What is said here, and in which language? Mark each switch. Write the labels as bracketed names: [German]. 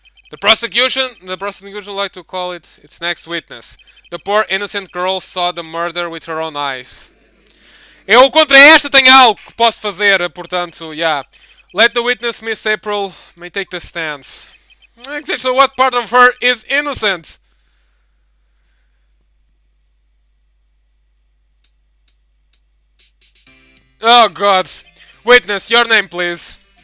[English] The prosecution would like to call it its next witness. The poor innocent girl saw the murder with her own eyes. [Portuguese] Eu contra esta tenho algo que posso fazer, portanto, yeah. [English] Let the witness, Miss April, may take the stance. Exactly what part of her is innocent? Oh God. Witness, your name please.